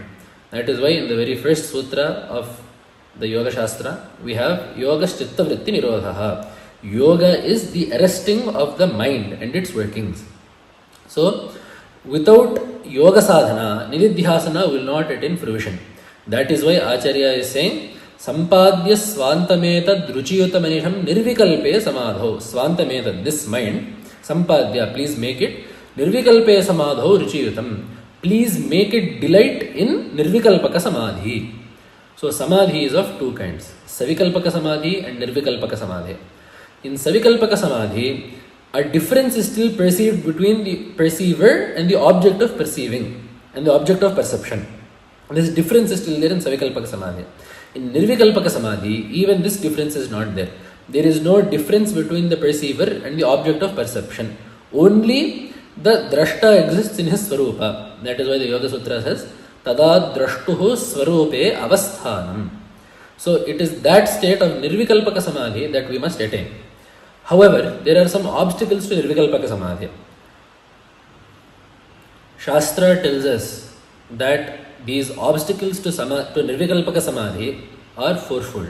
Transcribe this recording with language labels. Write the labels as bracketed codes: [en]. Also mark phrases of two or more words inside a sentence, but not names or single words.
[en] That is why in the very first sutra of the Yoga Shastra, we have [sa] योग चित्त वृत्ति निरोधः. [en] Yoga is the arresting of the mind and its workings. So, without [sa] योग साधना, [en] nididhyasana will not attain fruition. That is why Acharya is saying, [sa] सम्पाद्य स्वान्तमेतद् रुचियुतमनिशं निर्विकल्पे समाधौ. Svantametad, [en] this mind, Sampadya, please make it, [sa] निर्विकल्पे समाधौ रुचियुतम्. [en] Please make it delight in [sa] निर्विकल्पक समाधि. [en] So, samadhi is of two kinds, [sa] सविकल्पक समाधि [en] and [sa] निर्विकल्पक समाधि. [en] In [sa] सविकल्पक समाधि, [en] a difference is still perceived between the perceiver and the object of perceiving and the object of perception. This difference is still there in [sa] सविकल्पक समाधि. [en] In [sa] निर्विकल्पक समाधि, [en] even this difference is not there. There is no difference between the perceiver and the object of perception. Only the drashta exists in his swarupa. That is why the Yoga Sutra says, [sa] तदा द्रष्टुः स्वरूपे अवस्थानम्. [en] So it is that state of [sa] निर्विकल्पक समाधि [en] that we must attain. However, there are some obstacles to [sa] निर्विकल्पक समाधि. [en] Shastra tells us that these obstacles to [sa] निर्विकल्पक समाधि [en] are fourfold.